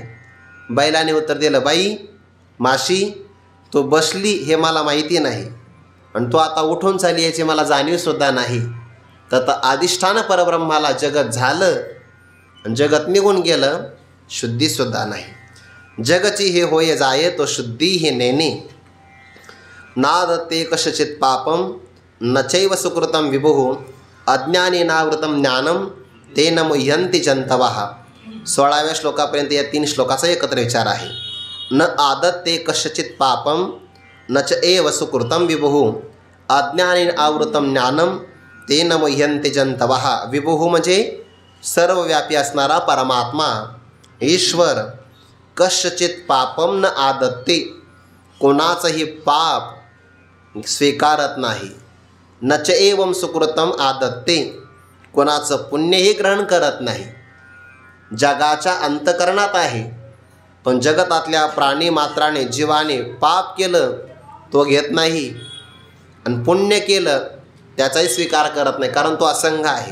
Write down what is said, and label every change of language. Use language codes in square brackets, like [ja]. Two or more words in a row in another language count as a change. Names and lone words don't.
[mr] बैलाने उत्तर दिलं, बाई माशी, तू बसली हे मला माहिती नाही, आणि तू आता उठून चाली याची मला जाणीवसुद्धा नाही. तर अधिष्ठान परब्रह्माला जगत झालं आणि जगत निघून गेलं, शुद्धीसुद्धा नाही. जगची हे होय जाये तो शुद्धी हे नेणे. [sa] नादते कशचित पापम नचैव सुकृतम विभुः अज्ञानेनावृतम ज्ञानम तेन मुह्यन्ति जंतवः. [mr] 16व्या श्लोकापर्यंत या 3 श्लोकाचा एकत्र विचार आहे. [sa] न आदत्ते कशचित पापम न च एव सुकृतम विभुः अज्ञानेन आवृतम ज्ञानम तेन मुह्यन्ति जंतवः. [mr] विभुः म्हणजे सर्वव्यापी असणारा परमात्मा ईश्वर. [sa] कशचित पापम न आदत्ते, [mr] कोणाचंही पाप स्वीकारत नाही. [sa] न च एवं सुकृतम आदत्ते, [mr] कोणाचं पुण्यही ग्रहण करत नाही. जगाच्या अंतःकरणात आहे, पण जगतातल्या प्राणी मात्राने जीवाने पाप केलं तो घेत नाही, आणि पुण्य केलं त्याचाही स्वीकार करत नाही, कारण तो असंग आहे.